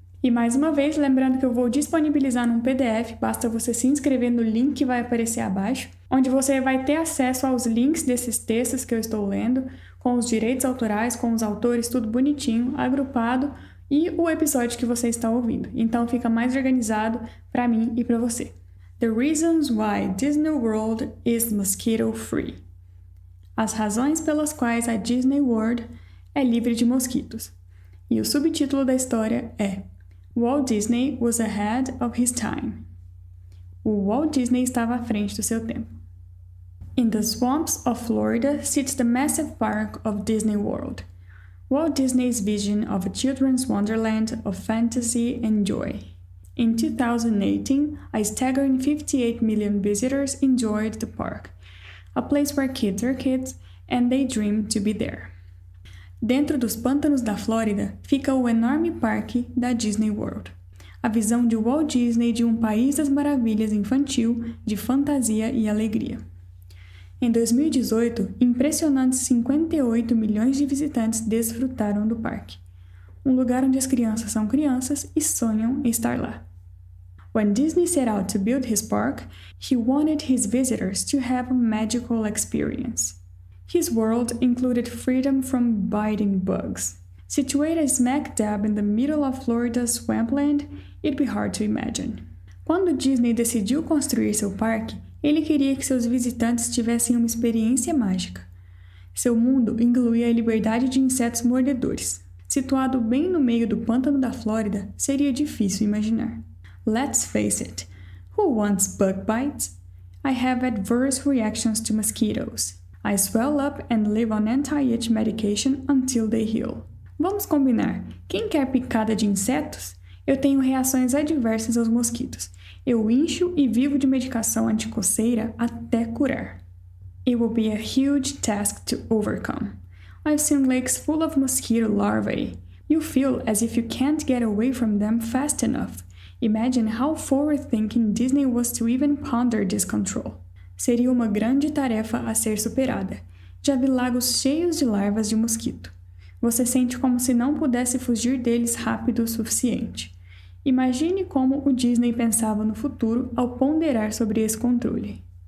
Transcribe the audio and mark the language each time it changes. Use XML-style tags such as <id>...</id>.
<pt>E mais uma vez, lembrando que eu vou disponibilizar num PDF, basta você se inscrever no link que vai aparecer abaixo, onde você vai ter acesso aos links desses textos que eu estou lendo, com os direitos autorais, com os autores, tudo bonitinho, agrupado, e o episódio que você está ouvindo. Então fica mais organizado para mim e para você.</pt> <en>The Reasons Why Disney World is Mosquito Free.</en> <pt>As razões pelas quais a Disney World é livre de mosquitos. E o subtítulo da história é</pt> <en>Walt Disney was ahead of his time.</en> <pt>O Walt Disney estava à frente do seu tempo.</pt> <en>In the swamps of Florida sits the massive park of Disney World. Walt Disney's vision of a children's wonderland of fantasy and joy. In 2018, a staggering 58 million visitors enjoyed the park, a place where kids are kids and they dream to be there.</en> <pt>Dentro dos pântanos da Flórida fica o enorme parque da Disney World, a visão de Walt Disney de um país das maravilhas infantil, de fantasia e alegria. Em 2018, impressionantes 58 milhões de visitantes desfrutaram do parque, um lugar onde as crianças são crianças e sonham em estar lá.</pt> <en>When Disney set out to build his park, he wanted his visitors to have a magical experience. His world included freedom from biting bugs. Situated smack dab in the middle of Florida's swampland, it'd be hard to imagine.</en> <pt>Quando Disney decidiu construir seu parque, ele queria que seus visitantes tivessem uma experiência mágica. Seu mundo incluía a liberdade de insetos mordedores. Situado bem no meio do pântano da Flórida, seria difícil imaginar.</pt> <en>Let's face it, who wants bug bites? I have adverse reactions to mosquitoes. I swell up and live on anti-itch medication until they heal.</en> <pt>Vamos combinar, quem quer picada de insetos? Eu tenho reações adversas aos mosquitos. Eu incho e vivo de medicação anticoceira até curar.</pt> <en>It will be a huge task to overcome. I've seen lakes full of mosquito larvae. You feel as if you can't get away from them fast enough. Imagine how forward-thinking Disney was to even ponder this control.</en> <pt>Seria uma grande tarefa a ser superada. Já vi lagos cheios de larvas de mosquito. Você sente como se não pudesse fugir deles rápido o suficiente. Imagine como o Disney pensava no futuro ao ponderar sobre esse controle.</pt>